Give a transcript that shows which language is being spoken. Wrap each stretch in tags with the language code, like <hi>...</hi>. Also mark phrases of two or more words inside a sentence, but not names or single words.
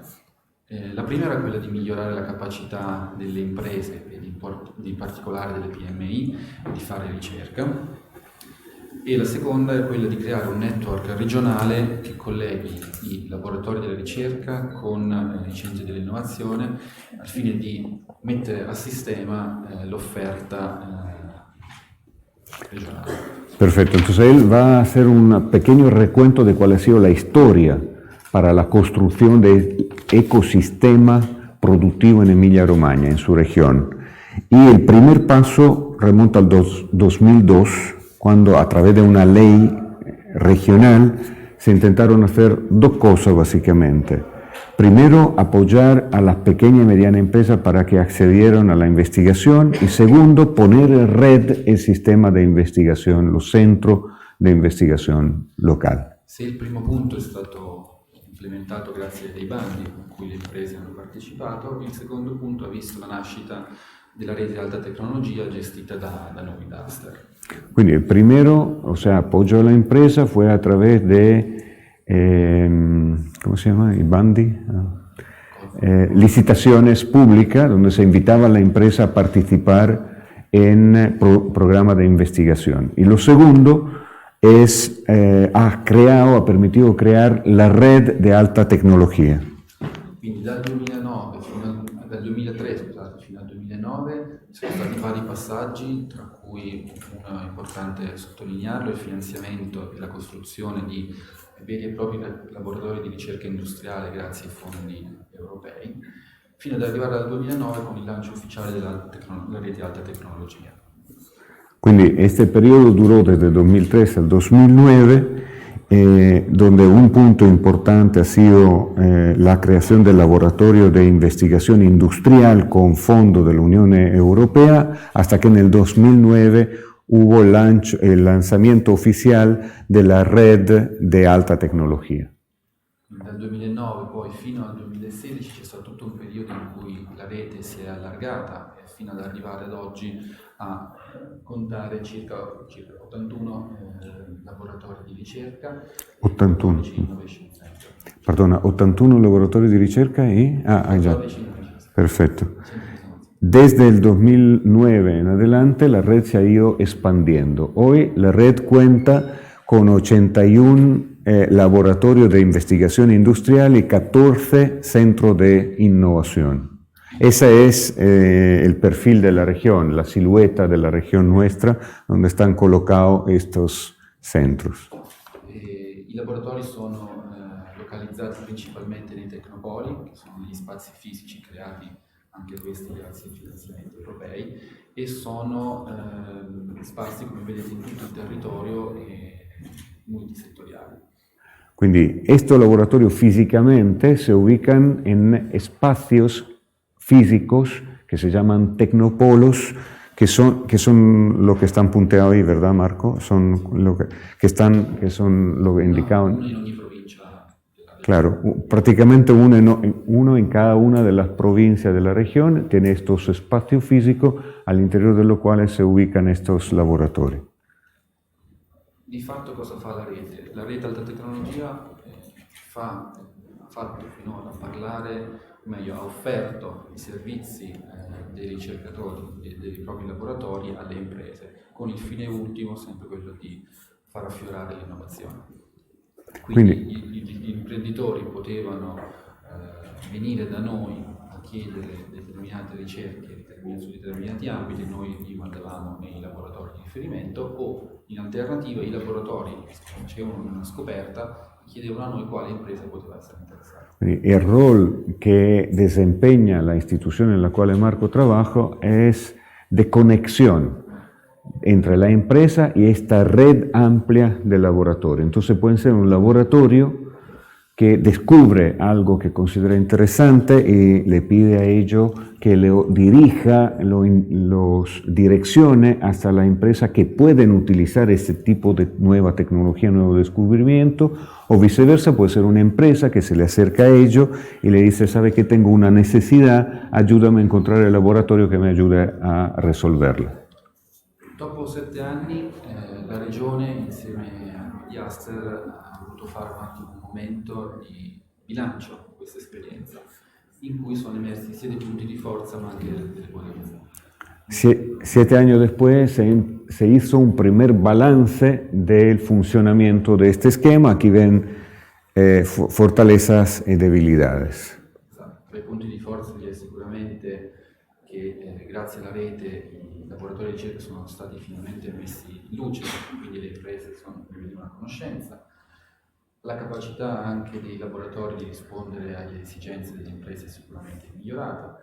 <it>La prima era quella di migliorare la capacità delle imprese, e in particolare delle PMI, di fare ricerca, e la seconda è quella di creare un network regionale che colleghi i laboratori della ricerca con i centri dell'innovazione al fine di mettere a sistema l'offerta regionale.</it> <es>Perfecto, entonces él va a hacer un pequeño recuento de cuál ha sido la historia para la construcción del ecosistema productivo en Emilia-Romagna, en su región. Y el primer paso remonta al 2002, cuando a través de una ley regional se intentaron hacer dos cosas básicamente. Primero, apoyar a las pequeñas y medianas empresas para que accedieran a la investigación, y segundo, poner en red el sistema de investigación, los centros de investigación local.</es> <it>Se il primo punto è stato implementato grazie ai bandi con cui le imprese hanno partecipato, il secondo punto ha visto la nascita della rete di alta tecnologia gestita da noi, da Aster.</it> <es>Quindi el primero, o sea, apoyo a la empresa fue a través de ¿cómo se llama? ¿Y bandi? Licitaciones públicas, donde se invitaba a la empresa a participar en programas de investigación. Y lo segundo es, ha permitido crear la red de alta tecnología.</es> <it>Quindi dal 2003 fino al 2009 sono stati vari passaggi, tra cui uno importante sottolinearlo, il finanziamento e la costruzione di veri e propri laboratori di ricerca industriale grazie ai fondi europei, fino ad arrivare al 2009 con il lancio ufficiale della rete di alta tecnologia.</it> <es>Quindi este periodo duró desde 2003 al 2009 donde un punto importante ha sido la creación del laboratorio de investigación industrial con fondo de la Unión Europea, hasta que en el 2009 hubo el lanzamiento oficial de la red de alta tecnología.</es> <it>Dal 2009 poi fino al 2016 c'è stato tutto un periodo in cui la rete si è allargata fino ad arrivare ad oggi a contare circa 81 laboratori di ricerca. 81.</it> <en>Innovation Center.</en> <es>Perdona, 81 laboratorios de ricerca y... ya.</es> <en>14 Innovation Center.</en> <es>Perfecto.</es> <it>Centri di innovazione.</it> <es>Desde el 2009 en adelante la red se ha ido expandiendo. Hoy la red cuenta con 81 laboratorios de investigación industrial y 14 centros de innovación. Ese es el perfil de la región, la silueta de la región nuestra, donde están colocados estos centros.</es> <it>I laboratori sono localizzati principalmente nei tecnopoli, che sono gli spazi fisici creati anche questi grazie ai finanziamenti europei, e sono sparsi, come vedete, in tutto il territorio e multisettoriali.</it> <es>Quindi estos laboratorios físicamente se ubican en espacios físicos que se llaman tecnopolos, que son lo que están punteados ahí, ¿verdad, Marco? Son lo que son lo indicado.</es> <it>Uno in ogni provincia.</it> <es>Claro, prácticamente uno en cada una de las provincias de la región tiene estos espacios físicos al interior de los cuales se ubican estos laboratorios.</es> <it>Di fatto cosa fa la rete? La rete alta tecnologia ha fatto finora ha offerto i servizi dei ricercatori e dei propri laboratori alle imprese, con il fine ultimo sempre quello di far affiorare l'innovazione. Quindi gli imprenditori potevano venire da noi a chiedere determinate ricerche su determinati ambiti, noi li mandavamo nei laboratori di riferimento, o in alternativa i laboratori che facevano una scoperta chiedevano a noi quale impresa poteva essere interessata.</it> <es>El rol que desempeña la institución en la cual Marco trabaja es de conexión entre la empresa y esta red amplia de laboratorio. Entonces pueden ser un laboratorio que descubre algo que considera interesante y le pide a ello que lo dirija, los direccione hasta la empresa que pueden utilizar ese tipo de nueva tecnología, nuevo descubrimiento, o viceversa, puede ser una empresa que se le acerca a ello y le dice, sabe que tengo una necesidad, ayúdame a encontrar el laboratorio que me ayude a resolverla.</es> <it>Dopo 7 anni la Regione insieme agli Aster ha voluto fare un momento di bilancio di questa esperienza, in cui sono emersi sia dei punti di forza ma anche delle debolezze.</it> <es>7 años después se hizo un primer balance del funcionamiento de este esquema. Aquí ven fortalezas y debilidades.</es> <it>Tra i punti di forza vi è sicuramente che grazie alla rete i laboratori di ricerca sono stati finalmente messi in luce, quindi le imprese sono venute a conoscenza. La capacità anche dei laboratori di rispondere alle esigenze delle imprese è sicuramente migliorata.</it>